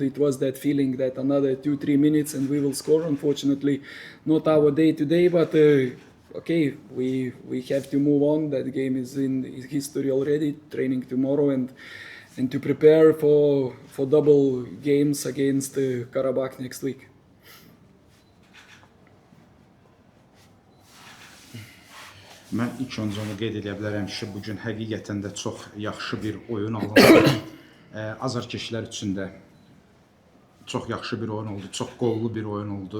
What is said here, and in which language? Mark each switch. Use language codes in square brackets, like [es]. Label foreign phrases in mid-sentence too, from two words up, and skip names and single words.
[en] It was that feeling that another 2-3 minutes and we will score. Unfortunately, not our day today, but okay, we have to move on. That game is in history already. Training tomorrow and to prepare for double games against Karabakh next week. [az] Mən ilk öncə onu qeyd edə bilərəm ki, bugün həqiqətən də çox yaxşı bir oyun alındı. Azarkeşlər üçün də çox yaxşı bir oyun oldu, çox qollu bir oyun oldu.